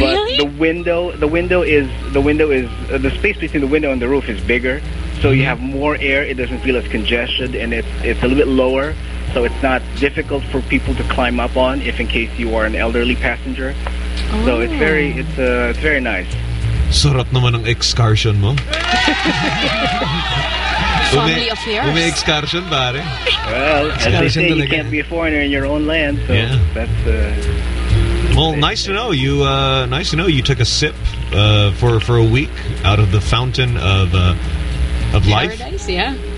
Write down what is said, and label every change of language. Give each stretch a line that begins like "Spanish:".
English: really? the window is the space between the window and the roof is bigger, so you have more air. It doesn't feel as congested, and it's a little bit lower. So it's not difficult for people to climb up on if in case you are an elderly passenger. Oh. So it's very nice.
Filipino: Sarap naman ang excursion mo.
English: Family affairs.
Filipino: Ume excursion, pare.
English: Well, excursion, as they say, you can't be a foreigner in your own land. So yeah. Nice to know you. Nice to know you took a sip for a week out of the fountain of life. Paradise, yeah.